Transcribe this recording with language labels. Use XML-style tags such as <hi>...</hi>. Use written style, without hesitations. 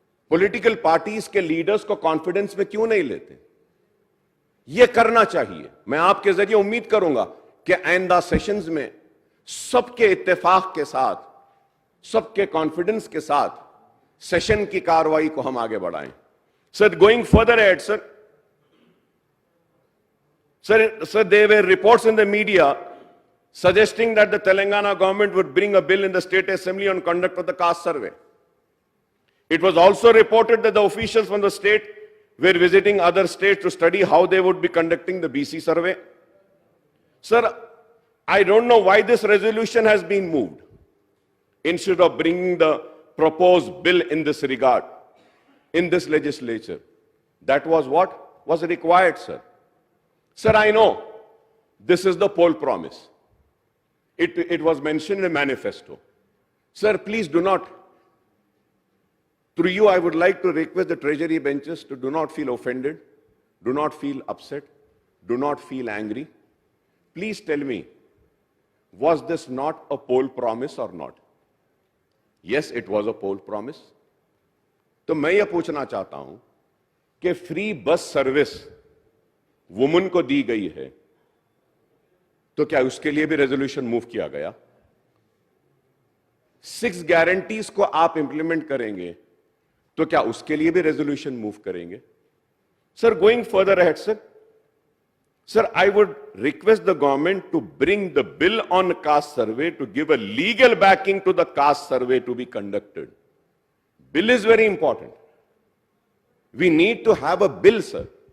<hi>Political parties के leaders को confidence में क्यों नहीं लेते? यह करना चाहिए। मैं आपके जरिए उम्मीद करूंगा कि आइंदा सेशंस में सबके इत्तेफाक के साथ, सबके कॉन्फिडेंस के साथ सेशन की कार्रवाई को हम आगे बढ़ाएं।</hi> <en>Sir, going further ahead, sir, there were reports in the media suggesting that the Telangana government would bring a bill in the state assembly on conduct of the caste survey. It was also reported that the officials from the state were visiting other states to study how they would be conducting the BC survey. Sir, I don't know why this resolution has been moved instead of bringing the proposed bill in this regard in this legislature. That was what was required, sir. Sir, I know this is the poll promise. It was mentioned in the manifesto. Sir, please do not, through you I would like to request the treasury benches to do not feel offended, do not feel upset, do not feel angry. Please tell me, was this not a poll promise or not? Yes, it was a poll promise.</en> <hi>तो मैं ये पूछना चाहता हूं कि free bus service woman को दी गई है, तो क्या उसके लिए भी रेजोल्यूशन मूव किया गया? 6 गारंटीज को आप इंप्लीमेंट करेंगे, तो क्या उसके लिए भी रेजोल्यूशन मूव करेंगे? Sir, going further ahead, sir,</hi> <en>I would request the government to bring the bill on caste survey to give a legal backing to the caste survey to be conducted. Bill is very important. We need to have a bill, sir.</en>